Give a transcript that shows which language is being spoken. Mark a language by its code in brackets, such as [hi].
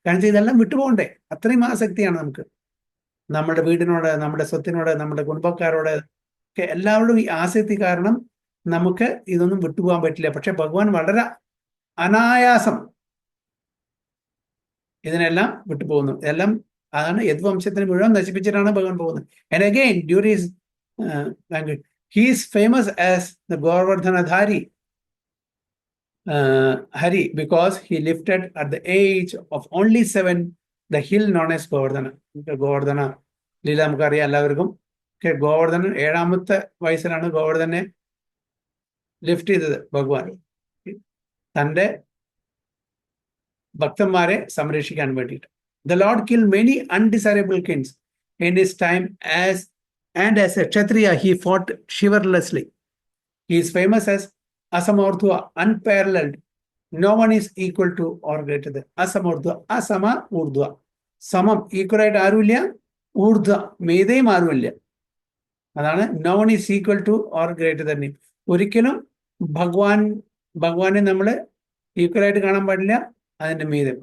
[ml] കാരണം ഇതെല്ലാം വിട്ടുപോകണ്ടേ, അത്രയും ആസക്തിയാണ് നമുക്ക്. നമ്മുടെ വീടിനോട്, നമ്മുടെ സ്വത്തിനോട്, നമ്മുടെ കുടുംബക്കാരോട് ഒക്കെ എല്ലാവരോടും ഈ ആസക്തി കാരണം നമുക്ക് ഇതൊന്നും വിട്ടുപോകാൻ പറ്റില്ല. പക്ഷെ ഭഗവാൻ വളരെ അനായാസം ഇതിനെല്ലാം വിട്ടുപോകുന്നു. ഇതെല്ലാം അതാണ് യദുവംശത്തിന് മുഴുവൻ നശിപ്പിച്ചിട്ടാണ് ഭഗവാൻ പോകുന്നത്. [en] And again, during his language, he is famous as the Govardhanadhari Hari because he lifted at the age of only 7 the hill known as Govardhana. [ml] Govardhana Leela നമുക്കറിയാം എല്ലാവർക്കും. ഗോവർദ്ധനൻ 7ാമത്തെ വയസ്സിലാണ് ഗോവർദ്ധനെ ലിഫ്റ്റ് ചെയ്തത് ഭഗവാൻ, തൻ്റെ ഭക്തന്മാരെ സംരക്ഷിക്കാൻ വേണ്ടിയിട്ട്. [en] The Lord killed many undesirable kings in his time as and as a Kshatriya, he fought chivalrously. He is famous as Asamordhva, unparalleled. No one is equal to or greater than Asamordhva, Asama Urdhva. [ml] Samam, equal ആയിട്ട് ആരുമില്ല, ഊർധ്വ മേധയും ആരുമില്ല. അതാണ് [en] No one is equal to or greater than him. [ml] ഒരിക്കലും ഭഗവാനെ നമ്മൾ equal ആയിട്ട് കാണാൻ പാടില്ല, അതിന്റെ മീതം.